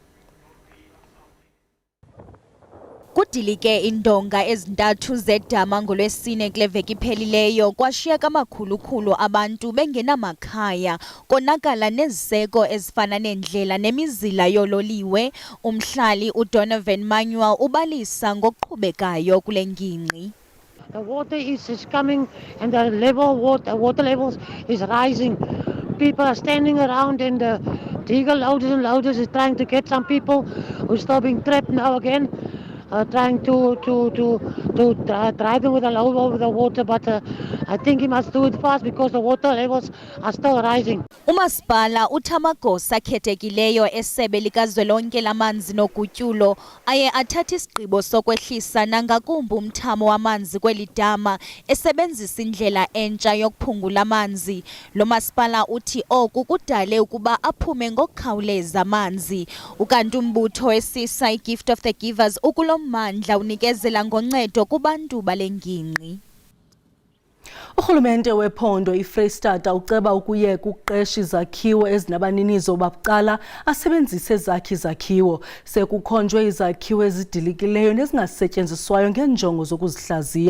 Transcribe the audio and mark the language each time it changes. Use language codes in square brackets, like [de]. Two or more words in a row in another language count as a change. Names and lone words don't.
[xh] Kudilike indonga ezintathu zedama ngolwesine kule veki iphelileyo kwashiyeka amakhulu-khulu abantu bengenamakhaya, konakala neziseko ezifana neendlela nemizila yoololiwe. Umhlali uDonovan Manuel ubalisa ngokuqhubekayo kule ngingqi. [en] The water is coming and the water levels is rising. People are standing around and the digger loaders and loaders is trying to get some people who are still being trapped now again. Trying to drive them with a load over the water, but I think he must do it fast because the water levels are still rising. [xh] Umasipala uthamagosa akhethekileyo esebe likazwelonke lamanzi nogutyulo aye athatha isigqibo sokwehlisa nangakumbi umthamo wamanzi kweli dama esebenzisa indlela entsha yokuphungula amanzi. Lo masipala uthi oku kudale ukuba aphume ngokukhawuleza amanzi. Ukanti umbutho esisa iGift of the Givers ukulo mandla unikezela ngoncedo kubantu balengingqi. Urhulumente wephondo iFreystata uceba ukuyeka ukuqesha izakhiwo ezinabaninizo babucala asebenzise ezakhe izakhiwo. Sekukhonjwe izakhiwo ezidilikileyo nezingasetyenziswayo ngeenjongo zokuzihlaziya.